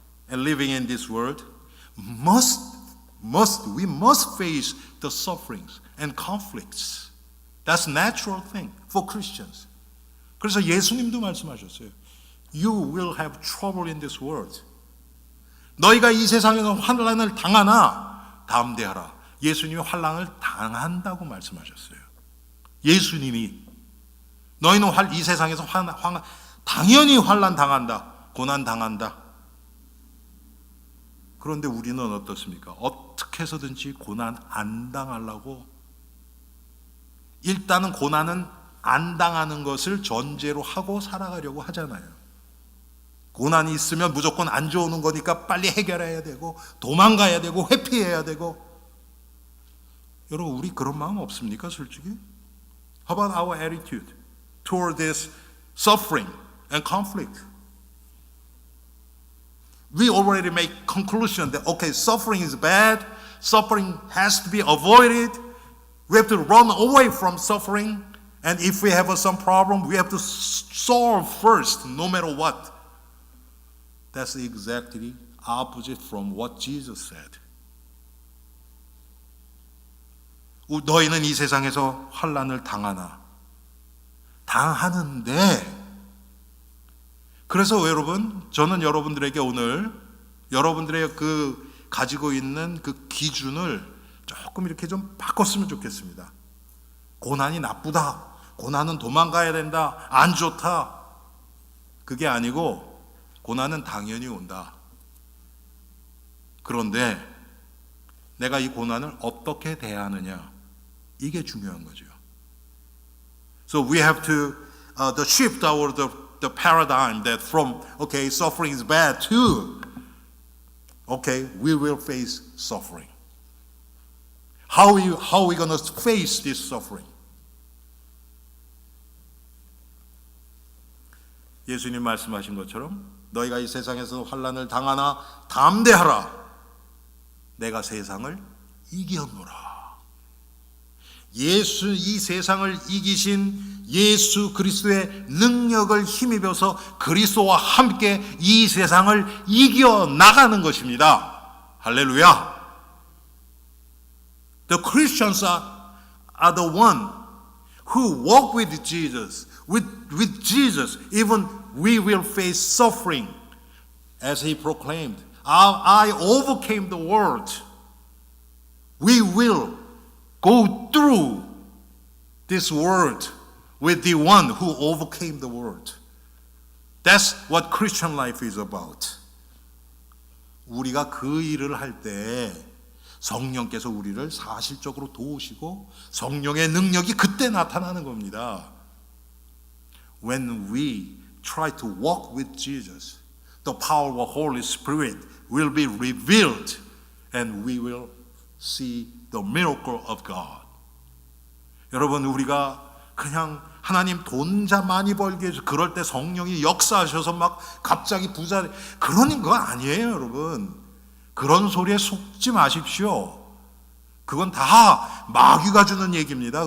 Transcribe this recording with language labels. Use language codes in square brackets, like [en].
[en] and living in this world, we must face the sufferings and conflicts. That's natural thing for Christians. [ko] 그래서 예수님도 말씀하셨어요. [en] You will have trouble in this world. [ko] 너희가 이 세상에서 환난을 당하나 담대하라. 예수님이 환난을 당한다고 말씀하셨어요. 예수님이 너희는 이 세상에서 당연히 환난 당한다. 고난 당한다. 그런데 우리는 어떻습니까? 어떻게 해서든지 고난 안 당하려고 일단은 고난은 안 당하는 것을 전제로 하고 살아가려고 하잖아요. 고난이 있으면 무조건 안 좋은 거니까 빨리 해결해야 되고 도망가야 되고 회피해야 되고. 여러분 우리 그런 마음 없습니까 솔직히? [en] How about our attitude toward this suffering and conflict? We already make conclusion that okay, suffering is bad, suffering has to be avoided. We have to run away from suffering, and if we have some problem, we have to solve first, no matter what. That's exactly opposite from what Jesus said. [ko] 너희는 이 세상에서 환난을 당하나 당하는데. 그래서 여러분, 저는 여러분들에게 오늘 여러분들의 그 가지고 있는 그 기준을 조금 이렇게 좀 바꿨으면 좋겠습니다. 고난이 나쁘다, 고난은 도망가야 된다, 안 좋다. 그게 아니고 고난은 당연히 온다. 그런데 내가 이 고난을 어떻게 대하느냐, 이게 중요한 거죠. [en] So we have to shift the paradigm that from okay, suffering is bad to okay, we will face suffering. How are we going to face this suffering? [ko] 예수님 말씀하신 것처럼 너희가 이 세상에서 환난을 당하나 담대하라. 내가 세상을 이겼노라. 이 세상을 이기신 예수 그리스도의 능력을 힘입어서 그리스도와 함께 이 세상을 이겨 나가는 것입니다. 할렐루야. [en] The Christians are the one who walk with Jesus. With Jesus, even we will face suffering. As he proclaimed, I overcame the world. We will go through this world with the one who overcame the world. That's what Christian life is about. [ko] 우리가 그 일을 할 때 성령께서 우리를 사실적으로 도우시고 성령의 능력이 그때 나타나는 겁니다. [en] When we try to walk with Jesus, the power of the Holy Spirit will be revealed and we will see the miracle of God. [ko] 여러분, 우리가 그냥 하나님 돈 많이 벌게 해서 그럴 때 성령이 역사하셔서 막 갑자기 부자, 그런 거 아니에요, 여러분. 그런 소리에 속지 마십시오. 그건 다 마귀가 주는 얘기입니다.